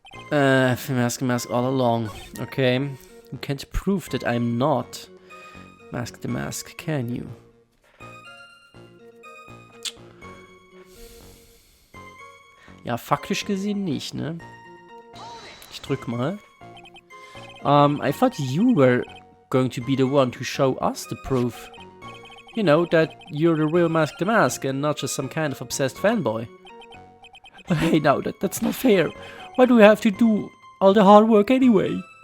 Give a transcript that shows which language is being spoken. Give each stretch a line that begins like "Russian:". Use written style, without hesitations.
English: Mask to Mask all along. Okay. You can't prove that I'm not Mask to Mask, can you?
German: Ja, faktisch gesehen nicht, ne? Ich drück mal.
English: I thought you were going to be the one to show us the proof. You know, that you're the real Mask to Mask and not just some kind of obsessed fanboy. Hey, now, that's not fair. Why do we have to do all the hard work anyway?